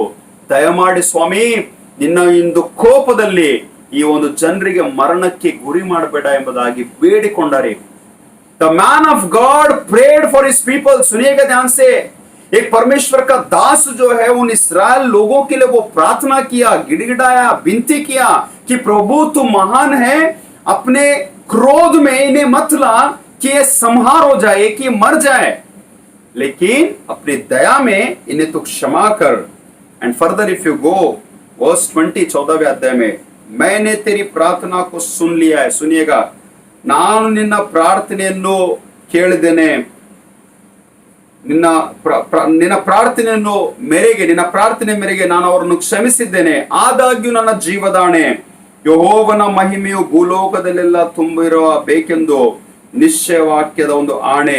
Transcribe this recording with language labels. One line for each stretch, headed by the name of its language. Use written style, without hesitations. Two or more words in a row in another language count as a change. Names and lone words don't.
Kannada: ದಯಮಾಡಿ ಸ್ವಾಮಿ, ನಿನ್ನ ಇಂದು ಕೋಪದಲ್ಲಿ ಈ ಒಂದು ಜನರಿಗೆ ಮರಣಕ್ಕೆ ಗುರಿ ಮಾಡಬೇಡ ಎಂಬುದಾಗಿ ಬೇಡಿಕೊಂಡರೆ.
English: The man of God prayed for his people.
Hindi: सुनिएगा ध्यान से, एक परमेश्वर का दास जो है उन इस्राएल लोगों के लिए वो प्रार्थना किया, गिड़गिड़ाया, विनती किया कि प्रभु तू महान है, अपने क्रोध में इन्हें मत ला कि ये संहार हो जाए, कि मर जाए, लेकिन अपनी दया में इन्हें तू क्षमा कर.
English: and further if you go verse
Hindi: 20 14वें अध्याय में, मैंने तेरी प्रार्थना को सुन लिया है. सुनिएगा,
Kannada: ನಾನು ನಿನ್ನ ಪ್ರಾರ್ಥನೆಯನ್ನು ಕೇಳಿದ್ದೇನೆ, ನಿನ್ನ ಪ್ರಾರ್ಥನೆ ಮೇರೆಗೆ ನಾನು ಅವರನ್ನು ಕ್ಷಮಿಸಿದ್ದೇನೆ. ಆದಾಗ್ಯೂ ನನ್ನ ಜೀವದಾಣೆ, ಯೆಹೋವನ ಮಹಿಮೆಯು ಭೂಲೋಕದಲ್ಲೆಲ್ಲ ತುಂಬಿರುವ ಬೇಕೆಂದು ನಿಶ್ಚಯ ವಾಕ್ಯದ ಒಂದು ಆಣೆ.